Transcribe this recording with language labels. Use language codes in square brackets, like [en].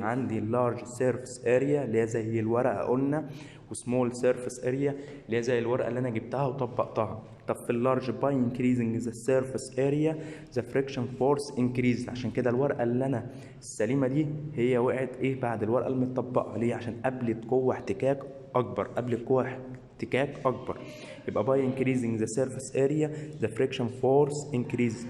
[ar] عندي [en] large surface area [ar] اللي هي زي الورقة قلنا، وسمول surface area اللي هي زي الورقة اللي أنا جبتها وطبقتها. طب في اللارج [en] by increasing the surface area the friction force increases. [ar] عشان كده الورقة اللي أنا السليمة دي هي وقعت إيه بعد الورقة المتطبقة. ليه؟ عشان قابلت قوة احتكاك أكبر، قابلت قوة احتكاك أكبر. [en] يبقى by increasing the surface area the friction force increases.